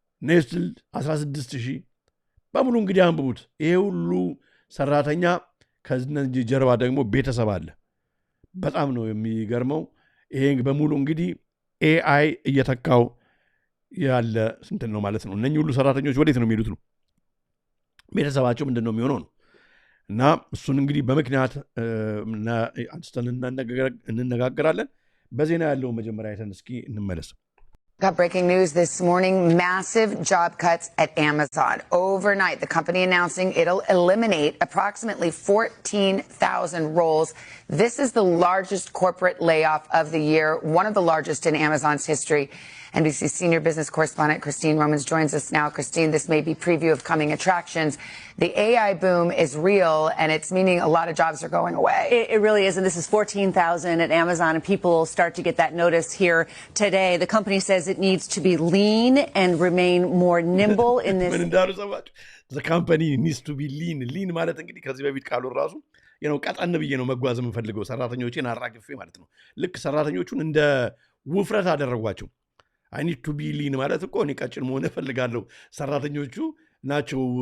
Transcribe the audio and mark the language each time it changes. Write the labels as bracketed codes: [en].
[am] ኔስትል 16,000 በሙሉ እንግዲህ አንብቡት። ይሄ ሁሉ ሰራተኛ ከዚህ ጀርባ ደግሞ ቤተሰብ አለ። በጣም ነው የሚገርመው። ይሄ በሙሉ እንግዲህ ኤአይ እየተካው ያለ እንትን ነው ማለት ነው። እነኚህ ሁሉ ሰራተኞች ወዴት ነው የሚሄዱት ነው? ቤተሰባቸው ምንድን ነው የሚሆነው ነው? እና እሱን እንግዲህ በምክንያት አንስተን እንነጋገራለን። በዜና ያለው መጀመሪያ አይተን እስኪ እንመለስ። [en] Got breaking news this morning, massive job cuts at Amazon. Overnight, the company announcing it'll eliminate approximately 14,000 roles. This is the largest corporate layoff of the year, one of the largest in Amazon's history. NBC senior business correspondent Christine Romans joins us now. Christine, this may be preview of coming attractions. The AI boom is real, and it's meaning a lot of jobs are going away. It really is, and this is 14,000 at Amazon, and people will start to get that notice here today. The company says it needs to be lean and remain more nimble in this. The company needs to be lean. [am] Lean ማለት እንግዲህ ከዚህ በፊት ቃሉ ራሱ ቀጠን ብዬ ነው መጓዝ የምፈልገው ሰራተኞቼን አራግፌ ማለት ነው። ልክ ሰራተኞቹን እንደ ውፍረት አደረጓቸው። [en] I need to be lean [am] ማለት እኮ እኔ ቀጭን መሆን እፈልጋለሁ፣ ሰራተኞቹ ናቸው